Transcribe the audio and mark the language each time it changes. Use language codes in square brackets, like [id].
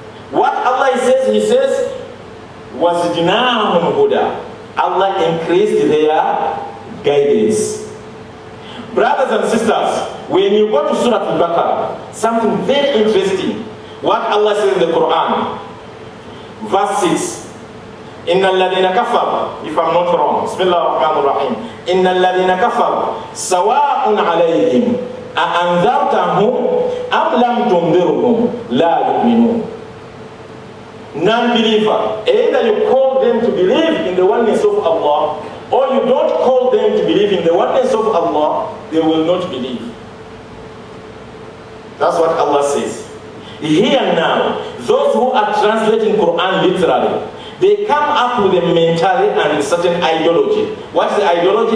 [en] What Allah says, He says, [ar] وَزِدْنَاهُمْ هُدًى. [en] Allah increased their guidance. Brothers and sisters, when you go to Surah Al-Baqarah, something very interesting. What Allah says in the Quran, verse 6. [ar] إِنَّ الَّذِينَ كَفَرُوا, [en] if I'm not wrong, [ar] Bismillah ar-Rahman ar-Rahim, إِنَّ الَّذِينَ كَفَرُوا سَوَاءٌ عَلَيْهِمْ أَأَنذَرْتَهُمْ أَمْ لَمْ تُنذِرْهُمْ لَا يُؤْمِنُونَ. [en] Non-believer, either you call them to believe in the oneness of Allah, or you don't call them to believe in the oneness of Allah, they will not believe. That's what Allah says. Here now, those who are translating Quran literally, they come up with a mentality and a certain ideology. What's the ideology?